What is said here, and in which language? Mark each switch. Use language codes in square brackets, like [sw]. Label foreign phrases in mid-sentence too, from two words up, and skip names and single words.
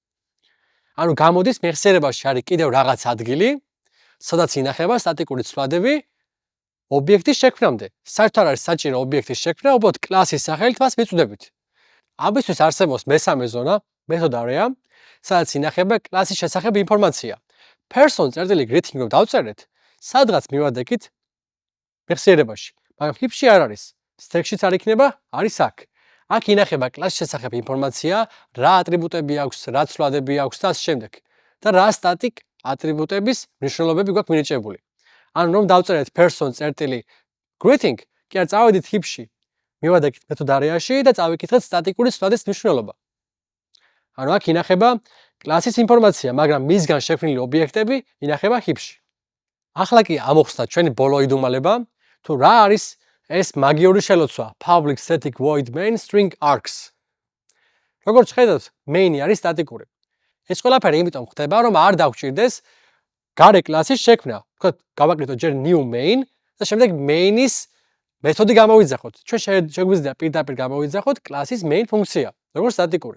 [ka] ანუ გამოდის მეხსიერებაში არის კიდევ რაღაც ადგილი, სადაც ინახება სტატიკური ცვლადები ობიექტის შექმნამდე. საერთოდ არ არის საჭირო ობიექტის შექმნა, უბრალოდ კლასის სახელით მას მიწვდებით. ამისთვის არსებობს მესამე ზონა, მეთოდარია, სადაც ინახება კლასის შესახებ ინფორმაცია. person.greeting რომ დავწერეთ, სადღაც მივადექით მეხსიერებაში, მაგრამ heap-ში არ არის. stack-შიც არ იქნება, არის აქ. აქ ინახება კლასის შესახებ ინფორმაცია, რა ატრიბუტები აქვს, რა ცვლადები აქვს და ასე შემდეგ. და რა static ატრიბუტების მნიშვნელობები გვაქვს მინიჭებული. ანუ რომ დავწერეთ person.greeting, კი არ წავედით heap-ში, მივადექით მეთოდარიაში და წავიკითხეთ სტატიკური ცვლადის მნიშვნელობა. ანუ აქ ინახება კლასის ინფორმაცია, მაგრამ მისგან შექმნილი ობიექტები ინახება heap-ში. ახლა კი ამოხსნათ ჩვენი ბოლო იდუმალება, თუ რა არის ეს მაგიური შელოცვა [en] public static void main string args. [ka] როგორც ხედავთ, main-ი არის სტატიკური. ეს ყველაფერი იმიტომ ხდება, რომ არ დაგვჭირდეს გარე კლასის შექმნა. ვთქვათ, გავაკეთოთ ჯერ [en] new main [ka] და შემდეგ main-ის მეთოდი გამოვიძახოთ. ჩვენ შეგვიძლია პირდაპირ გამოვიძახოთ კლასის main ფუნქცია, როგორც სტატიკური.